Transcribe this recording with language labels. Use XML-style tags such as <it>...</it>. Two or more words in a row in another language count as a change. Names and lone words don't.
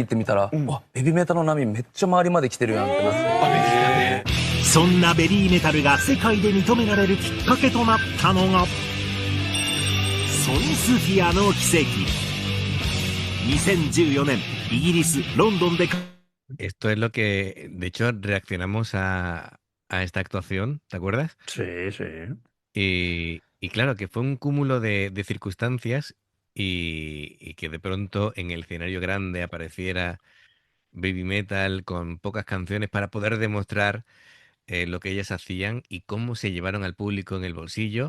<ja>って見たら「ベビーメタの波めっちゃ周りまで来てるやん」ってなって、そんなベビーメタルが世界で認められるきっかけとなったのがソニスフィアの奇跡。2014年イギリスロンドンで</ja> <es>Esto es lo que, de hecho, reaccionamos a esta actuación, ¿te acuerdas? Sí, sí. Y claro, que fue un cúmulo de circunstancias y que de pronto en el escenario grande apareciera Baby Metal con pocas canciones para poder demostrar lo que ellas hacían y cómo se llevaron al público en el bolsillo.</es>